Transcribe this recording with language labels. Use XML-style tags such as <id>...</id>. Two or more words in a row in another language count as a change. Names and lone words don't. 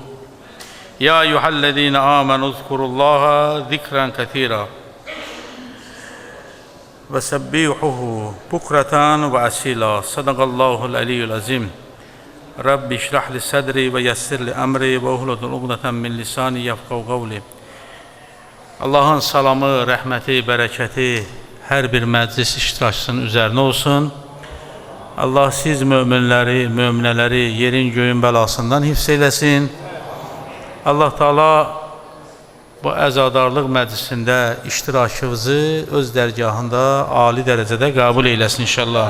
<ar>يا أيها الذين آمنوا اذكروا الله ذكرا كثيرا وسبحوه بكرة وأصيلا. صدق الله العلي العظيم. رب اشرح لي صدري ويسر لي أمري واحلل عقدة من لساني يفقهوا قولي.</ar> <az>Allahın salamı, rəhməti, bərəkəti hər bir məclis iştirakçısının üzərinə olsun. Allah siz möminləri, möminələri yerin göyün bəlasından hifz eyləsin. Allah Teala bu əzadarlıq məclisində iştirakınızı öz dərgahında ali dərəcədə qəbul eyləsin inşallah.</az>